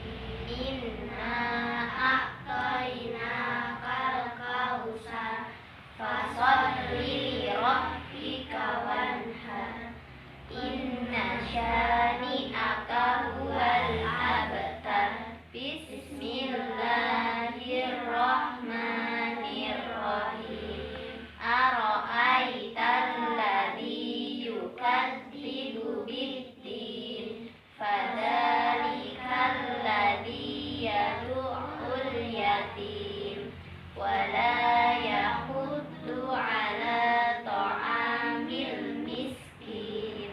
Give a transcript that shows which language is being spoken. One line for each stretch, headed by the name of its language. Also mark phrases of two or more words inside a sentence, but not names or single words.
Arabic: إنا أعطيناك الكوثر فصل لربك وانحر. إن شانئك هو الأبتر. بسم الله الرحمن الرحيم. أرأيت الذي يكذب بالدين. فذلك الذي يدع اليتيم ولا يحض على طعام المسكين.